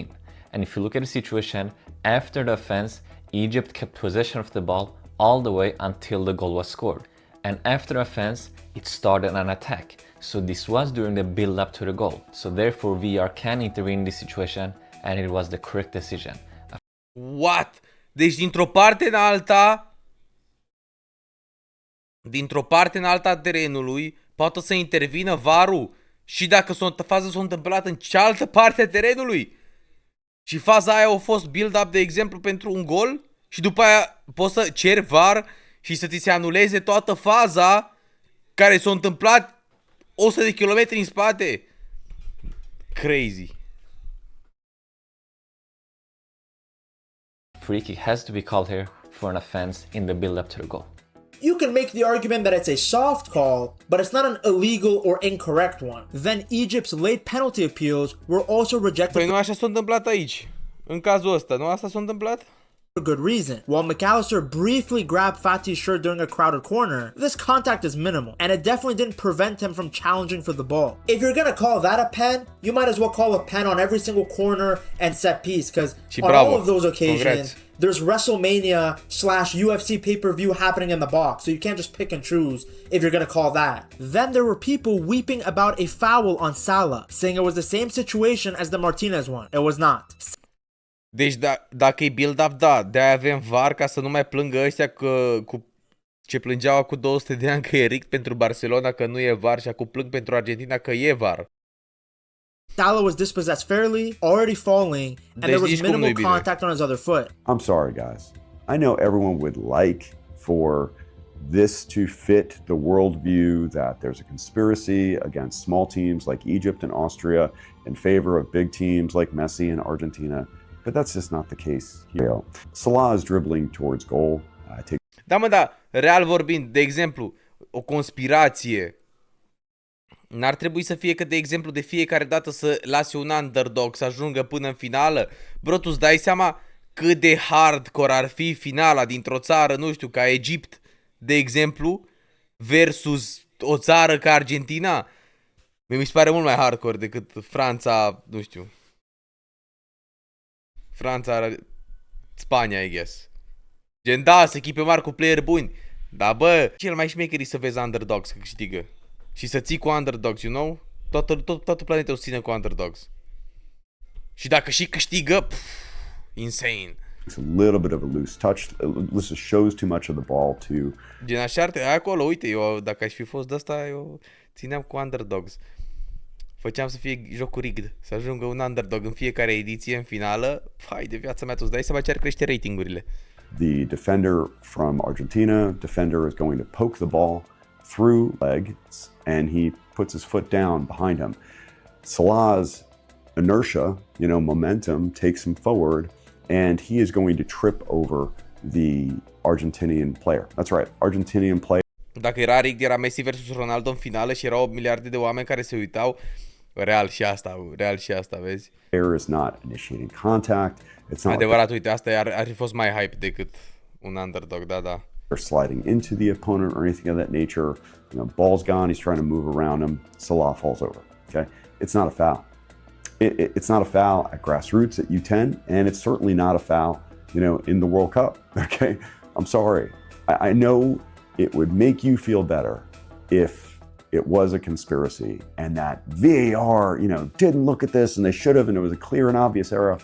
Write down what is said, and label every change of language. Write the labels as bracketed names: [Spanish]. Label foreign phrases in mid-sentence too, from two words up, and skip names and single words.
[English] And if you look at the situation, after the offense, Egypt kept possession of the ball all the way until the goal was scored. And after the offense, it started an attack. So this was during the build-up to the goal. So therefore, VAR can intervene in this situation, and it was the correct decision. What? [Romanian] Deci dintr-o parte în alta a terenului poate să intervină VAR-ul și dacă faza s-a întâmplat în cealaltă parte a terenului și faza aia a fost build-up, de exemplu, pentru un gol și după aia poți să ceri VAR și să ți se anuleze toată faza care s-a întâmplat 100 de kilometri în spate. [English] Crazy. Free kick has to be called here for an offense in the build-up to the goal. You can make the argument that it's a soft call, but it's not an illegal or incorrect one. Then Egypt's late penalty appeals were also rejected [Romanian] Păi nu așa s-a întâmplat aici. În cazul ăsta, nu asta s-a întâmplat? [English] for good reason. While McAllister briefly grabbed Fati's shirt during a crowded corner, this contact is minimal, and it definitely didn't prevent him from challenging for the ball. If you're gonna call that a pen, you might as well call a pen on every single corner and set piece, because on all of those occasions, there's WrestleMania / UFC pay-per-view happening in the box, so you can't just pick and choose if you're gonna call that. Then there were people weeping about a foul on Salah, saying it was the same situation as the Martinez one. It was not. [Romanian] Deci dacă e build-up, da, de-aia avem VAR ca să nu mai plângă ăștia ce plângeau cu 200 de ani că e rict pentru Barcelona că nu e VAR și acum plâng pentru Argentina că e VAR. [English] Salah was dispossessed fairly, already falling, and there was minimal contact on his other foot. I'm sorry, guys. I know everyone would like for this to fit the worldview that there's a conspiracy against small teams like Egypt and Austria in favor of big teams like Messi and Argentina, but that's just not the case here. Salah is dribbling towards goal. [Romanian] Da, mă, da, real vorbind, de exemplu, o conspirație n-ar trebui să fie că, de exemplu, de fiecare dată să lasi un underdog să ajungă până în finală. Bro, tu îți dai seama cât de hardcore ar fi finala dintr-o țară, nu știu, ca Egipt, de exemplu, versus o țară ca Argentina? Mi se pare mult mai hardcore decât Franța, nu știu. Franța, Spania, [English] I guess. [Romanian] Gen, da, să echipe mari cu player buni. Dar, bă, cel mai șmecher e să vezi underdogs că câștigă. Și să ții cu underdogs, [English] you know? [Romanian] Toată planeta o ține cu underdogs. Și dacă și câștigă, insane. [English] It's a little bit of a loose touch. This shows too much of the ball to. [Romanian] Gen așa acolo, uite, eu dacă aș fi fost de ăsta, eu țineam cu underdogs. Făceam să fie jocul rigged, să ajungă un underdog în fiecare ediție în finală. Hai de viața mea, tu îți dai seama ce ar crește ratingurile. [English] The defender from Argentina, defender is going to poke the ball through legs, and he puts his foot down behind him. Salah's inertia, momentum takes him forward, and he is going to trip over the Argentinian player. That's right, Argentinian player. [Romanian] Dacă era rigged, era Messi versus Ronaldo în finală și erau miliarde de oameni care se uitau. Real și asta, vezi? [English] Player is not initiating contact. It's not [Romanian] adevărat, uite, asta ar fi fost mai hype decât un underdog, da. [English] Or sliding into the opponent or anything of that nature. Ball's gone, he's trying to move around him. Salah falls over. Okay, it's not a foul. It's not a foul at grassroots at U10, and it's certainly not a foul, in the World Cup. Okay, I'm sorry. I know it would make you feel better if it was a conspiracy and that VAR, didn't look at this and they should have, and it was a clear and obvious error.